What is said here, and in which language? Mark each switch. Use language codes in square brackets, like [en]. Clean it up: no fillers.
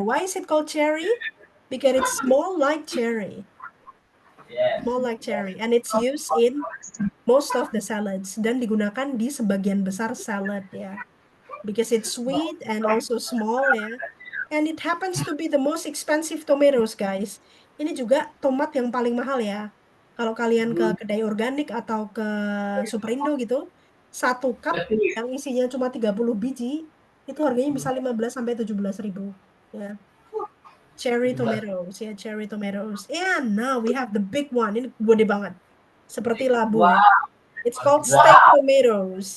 [en] Why is it called cherry? Because it's small like cherry. Small like cherry. And it's used in most of the salads. [id] Dan digunakan di sebagian besar salad ya. [en] Because it's sweet and also small ya. And it happens to be the most expensive tomatoes guys. [id] Ini juga tomat yang paling mahal ya. Kalau kalian ke kedai organik atau ke Superindo gitu, satu cup yang isinya cuma 30 biji, itu harganya bisa 15 sampai 17 ribu. Ya. Cherry tomatoes, ya cherry tomatoes. [en] And now we have the big one. [id] Ini gede banget. Seperti labu ya. [en] It's called steak tomatoes.